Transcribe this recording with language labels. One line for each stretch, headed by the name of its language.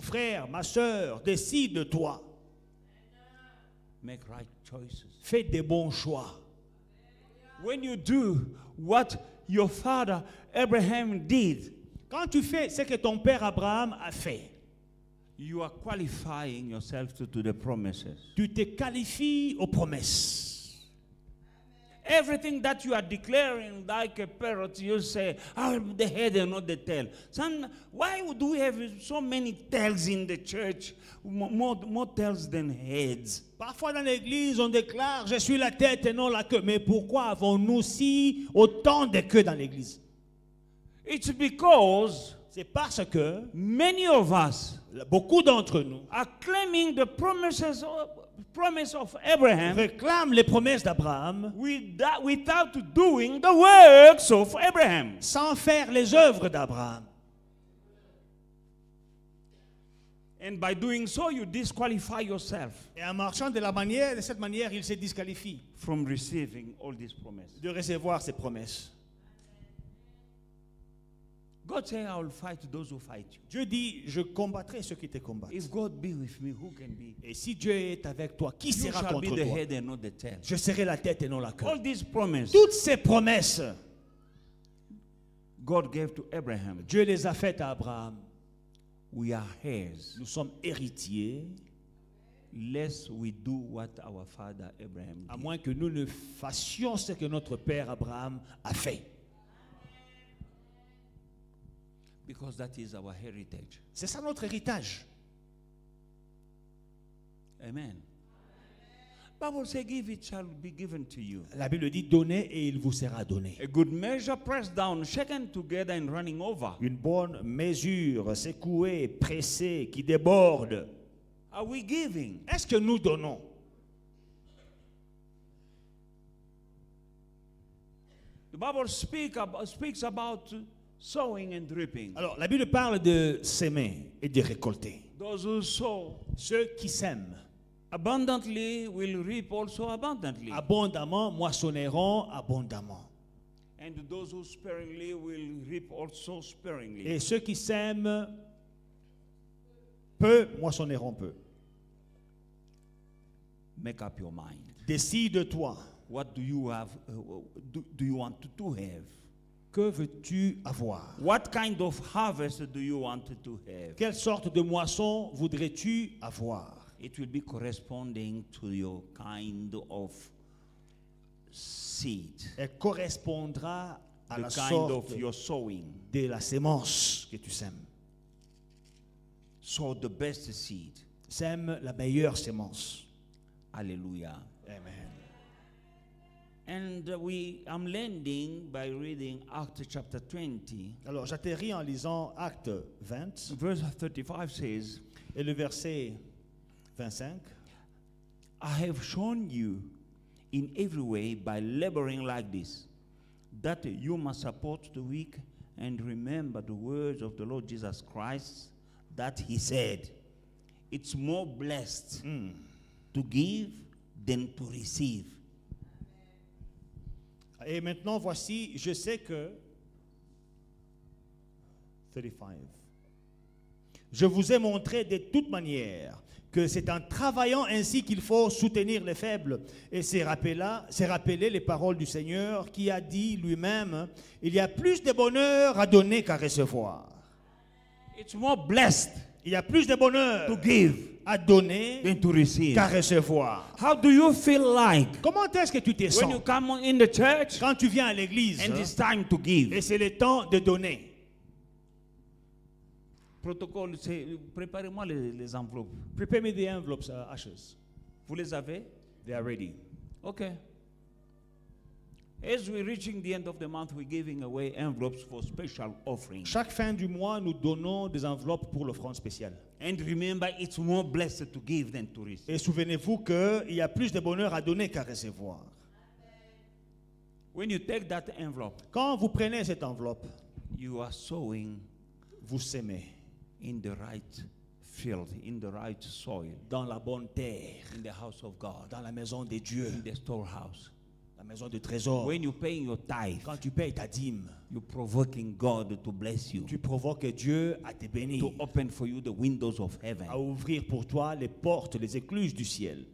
French: frère, ma soeur, décide-toi.
English: Make right choices.
French: Fais des bons choix.
English: When you do what your father Abraham did,
French: Quand tu fais ce que ton père Abraham a fait,
English: you are qualifying yourself to the promises.
French: tu te qualifies aux promesses.
English: Everything that you are declaring like a parrot, you say, I'm the head and not the tail. Why do we have so many tails in the church? More tails than heads.
French: Parfois dans l'église, on déclare, je suis la tête et non la queue. Mais pourquoi avons-nous si autant de queues dans l'église?
English: It's because
French: C'est parce que
English: many of us
French: beaucoup d'entre nous
English: are claiming the promise of Abraham
French: réclament les promesses d'Abraham
English: without doing the works of Abraham.
French: sans faire les œuvres d'Abraham.
English: And by doing so, you disqualify yourself
French: Et en marchant de cette manière, il se disqualifie
English: from receiving all these promises.
French: de recevoir ces promesses.
English: God said, I will fight those who fight you.
French: Dieu dit, je combattrai ceux qui te combattent.
English: If God be with me, who can be?
French: Et si Dieu est avec toi, qui
English: You
French: sera
English: shall be
French: contre
English: the
French: toi?
English: head and not the tail.
French: Je serai la tête et non la queue.
English: All these promises
French: Toutes ces promesses,
English: God gave to Abraham,
French: Dieu les a faites à Abraham.
English: we are heirs,
French: Nous sommes héritiers,
English: lest we do what our father Abraham
French: à
English: did.
French: moins que nous ne fassions ce que notre père Abraham a fait.
English: Because that is our heritage.
French: C'est ça notre héritage.
English: Amen. Bible says, give, it shall be given to you.
French: La Bible dit, donnez et il vous sera donné.
English: A good measure pressed down, shaken together and running over.
French: Une bonne mesure, secouée, pressée, qui déborde.
English: Are we giving?
French: Est-ce que nous donnons?
English: The Bible speaks about sowing and reaping.
French: Alors, la Bible parle de s'aimer et de récolter.
English: Those who sow
French: Ceux qui s'aiment
English: abundantly will reap also abundantly.
French: abondamment moissonneront abondamment.
English: And those who sparingly will reap also sparingly.
French: Et ceux qui s'aiment peu moissonneront peu.
English: Make up your mind.
French: Décide-toi.
English: What do you have? Do you want to have?
French: Que veux-tu avoir?
English: What kind of harvest do you want to have?
French: Quelle sorte de moisson voudrais-tu avoir?
English: It will be corresponding to your kind of seed,
French: Elle correspondra à
English: the
French: la
English: kind
French: sorte
English: of your sowing.
French: de la sémence que tu sèmes.
English: sow the best seed.
French: Sème la meilleure sémence.
English: Hallelujah. Amen. And I'm landing by reading Acts chapter 20.
French: Alors, j'atterris en lisant Acte 20,
English: Verse 35 says,
French: et le verset 25.
English: I have shown you in every way by laboring like this, that you must support the weak and remember the words of the Lord Jesus Christ, that he said, it's more blessed to give than to receive.
French: Et maintenant, voici, je sais que 35. Je vous ai montré de toute manière que c'est en travaillant ainsi qu'il faut soutenir les faibles. Et c'est rappeler les paroles du Seigneur qui a dit lui-même, il y a plus de bonheur à donner qu'à recevoir.
English: It's more blessed
French: Il y a plus de bonheur
English: to give
French: à donner
English: than to receive.
French: qu'à recevoir.
English: How do you feel like
French: Comment est-ce que tu te
English: when
French: sens
English: you come in the church
French: quand tu viens à l'église
English: and it's time to give?
French: et c'est le temps de donner? Protocole, c'est préparez-moi les enveloppes.
English: Prepare me the envelopes, ushers.
French: Vous les avez?
English: They are ready. Okay. As we're reaching the end of the month, we're giving away envelopes for special offerings.
French: Chaque fin du mois, nous donnons des enveloppes pour l'offrande spéciale.
English: And remember, it's more blessed to give than to receive.
French: Et souvenez-vous qu'il y a plus de bonheur à donner qu'à recevoir.
English: When you take that envelope,
French: Quand vous prenez cette enveloppe,
English: you are sowing
French: vous sémez
English: in the right field, in the right soil,
French: dans la bonne terre,
English: in the house of God,
French: dans la maison de Dieu,
English: in the storehouse.
French: la maison de trésor.
English: When you're paying your tithe,
French: Quand tu payes ta dîme,
English: you're provoking God to bless you,
French: tu provoques Dieu à te bénir,
English: to open for you the windows of heaven.
French: à ouvrir pour toi les portes, les écluses du ciel.